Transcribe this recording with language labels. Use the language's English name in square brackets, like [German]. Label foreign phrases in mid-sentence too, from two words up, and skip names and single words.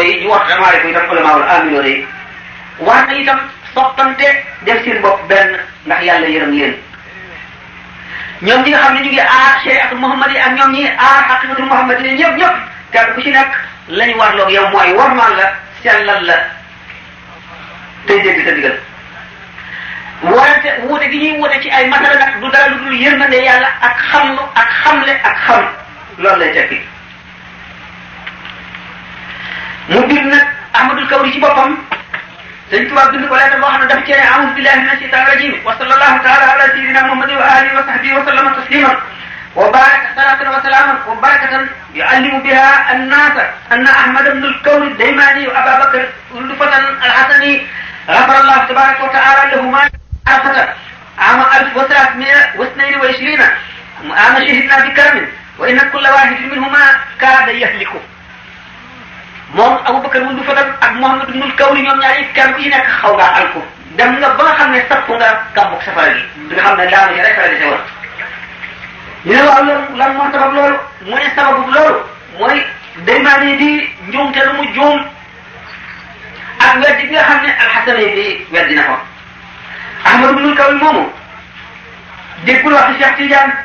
[Wolof] yi ñu warmaale ko itam ulamaawul amiloo yi war na itam soppante def seen bopp benn ndax yàlla yërëm leen ñoom ñi nga xam ne ñu ngi aar [Arabic] شريعة محمد [Wolof] yi ak ñoom ñi aar [Arabic] حقيقة محمد [Wolof] yi ñëpp kenn ku ci nekk lañu warloog yow mooy warmaal la sellal la tey dégg sa digal warante wuute gi ñuy wuute ci ay masala nag du dara lu dul yërmande yàlla ak xamlu ak xamle ak xam loolu lay tekki mu bind nag Ahmadul Kawri ci boppam Sëñ Tuubaa bind ko leetar boo xam ne dafa cee [Arabic] أعوذ بالله من الشيطان الرجيم وصلى الله تعالى على سيدنا محمد وعلى آله وصحبه وسلم تسليما وبارك صلاة وسلاما وبركة يعلم بها الناس أن أحمد بن الكوري الديماني وأبا بكر بن فتن الحسني غفر الله تبارك وتعالى لهما عرفة عام 1322 عام شهدنا بكرم وإن كل واحد منهما كاد يهلك [Wolof] moom Abubakar wundu Fatan ak Muhammad ibn al-Kawri ñoom ñaar yi kenn ku ci nekk xaw ngaa alku dem nga ba nga xam ne sapp nga gàmbug safara gi di nga xam ne daanu ci rek la dese woon ñu ne waaw loolu lan moo sabab loolu mu ne sababu loolu mooy Daymaani di njuumte lu mu juum ak weddi bi nga xam ne alxasani bi weddi na ko Ahmad ibn al-Kawri moomu déggul wax Cheikh Tidiane